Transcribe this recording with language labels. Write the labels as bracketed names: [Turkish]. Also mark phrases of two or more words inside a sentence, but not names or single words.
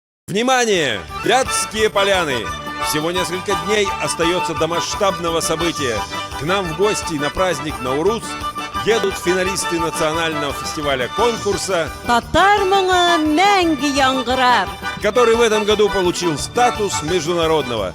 [Russian] Внимание! Вятские поляны! Всего несколько дней остается до масштабного события. К нам в гости на праздник Наурус едут финалисты национального фестиваля-конкурса Татар моңы мәңгі яңғырар. который в этом году получил статус международного.